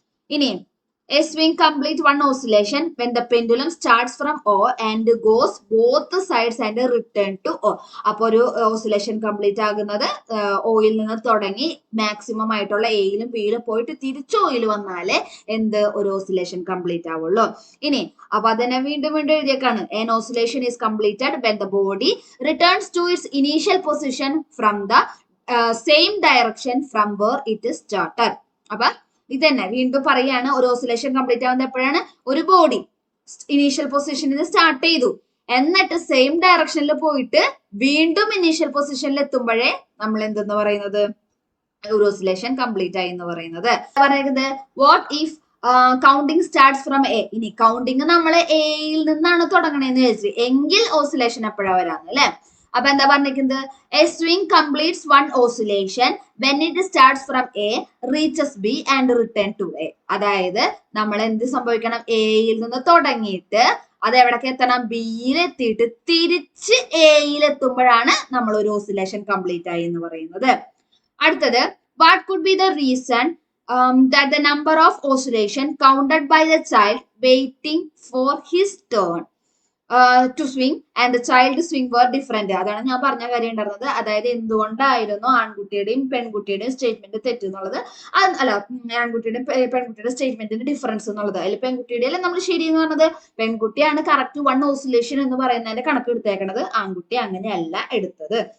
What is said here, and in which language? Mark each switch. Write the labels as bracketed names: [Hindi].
[English] ഇനി a swing complete one oscillation when the pendulum starts from O and goes both sides and return to O. [Malayalam] അപ്പോൾ ഒരു oscillation complete ആകുന്നത് oil നിന്ന് തുടങ്ങി maximum ആയിട്ടുള്ള എയിലും ബിയിലും പോയിട്ട് തിരിച്ച് ഓയിൽ വന്നാലേ എന്ത്, ഒരു ഓസിലേഷൻ കംപ്ലീറ്റ് ആവുള്ളൂ. ഇനി അപ്പൊ അതിനെ വീണ്ടും വീണ്ടും എഴുതിയേക്കാണ്. [English] an oscillation is completed when the body returns to its initial position from the same direction from where it is started. [Malayalam] അപ്പൊ ഇതന്നെ വീണ്ടും പറയാണ്, ഒരു ഓസിലേഷൻ കംപ്ലീറ്റ് ആവുന്നത് എപ്പോഴാണ്, ഒരു ബോഡി ഇനീഷ്യൽ പൊസിഷനിൽ സ്റ്റാർട്ട് ചെയ്തു എന്നിട്ട് സെയിം ഡയറക്ഷനിൽ പോയിട്ട് വീണ്ടും ഇനീഷ്യൽ പൊസിഷനിൽ എത്തുമ്പോഴേ നമ്മൾ എന്തെന്ന് പറയുന്നത്, ഒരു ഓസിലേഷൻ കംപ്ലീറ്റ് ആയി എന്ന് പറയുന്നത്. [English] പറയുന്നത് what if counting starts from A. [Malayalam] ഇനി കൗണ്ടിങ് നമ്മൾ എയിൽ നിന്നാണ് തുടങ്ങണേന്ന് വിചാരിച്ചു എങ്കിൽ ഓസിലേഷൻ എപ്പോഴാ വരാന്ന് അല്ലെ. [English] അപ്പൊ എന്താ പറഞ്ഞിരിക്കുന്നത്, a swing completes one oscillation when it starts from A reaches B and return to A. [Malayalam] അതായത് നമ്മൾ എന്ത് സംഭവിക്കണം, എയിൽ നിന്ന് തുടങ്ങിയിട്ട് അത് എവിടേക്ക് എത്തണം, ബിയിൽ എത്തിയിട്ട് തിരിച്ച് എയിൽ എത്തുമ്പോഴാണ് നമ്മൾ ഒരു ഓസിലേഷൻ കംപ്ലീറ്റ് ആയി എന്ന് പറയുന്നത്. [English] അടുത്തത്, what could be the reason that the number of oscillation counted by the child waiting for his turn to swing and the child swing were different. [Malayalam] അതാണ് ഞാൻ പറഞ്ഞ കാര്യം ഉണ്ടായിരുന്നത്. അതായത് എന്തുകൊണ്ടായിരുന്നു ആൺകുട്ടിയുടെയും പെൺകുട്ടിയുടെയും സ്റ്റേറ്റ്മെന്റ് തെറ്റെന്നുള്ളത്, അല്ല ആൺകുട്ടിയുടെയും പെൺകുട്ടിയുടെ സ്റ്റേറ്റ്മെന്റിന്റെ ഡിഫറൻസ് എന്നുള്ളത്. അതിൽ പെൺകുട്ടിയുടെ അല്ല നമ്മൾ ശരി എന്ന് പറഞ്ഞത്, പെൺകുട്ടിയാണ് കറക്റ്റ് വൺ ഓസിലേഷൻ എന്ന് പറയുന്നതിന്റെ കണക്ക് എടുത്തേക്കണത്, ആൺകുട്ടി അങ്ങനെയല്ല എടുത്തത്.